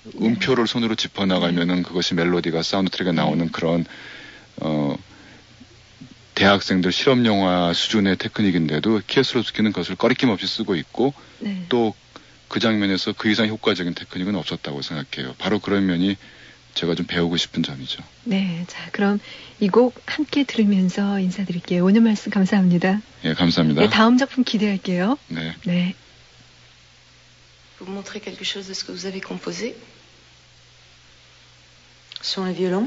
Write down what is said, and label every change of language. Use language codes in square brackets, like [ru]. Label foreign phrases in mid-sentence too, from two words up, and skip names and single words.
[ko] 음표를 손으로 짚어나가면은 그것이 멜로디가 사운드 트랙에 나오는 그런 대학생들 실험 영화 수준의 테크닉인데도 키에슬로스키는 그것을 꺼리낌 없이 쓰고 있고, 네. 또 그 장면에서 그 이상 효과적인 테크닉은 없었다고 생각해요. 바로 그런 면이 제가 좀 배우고 싶은 점이죠. 네, 자 그럼 이 곡 함께 들으면서 인사드릴게요. 오늘 말씀 감사합니다. 예, 감사합니다. 네, 다음 작품 기대할게요. 네. 네. [fr] Vous me montrez quelque chose de ce que vous avez composé? Sur un violon?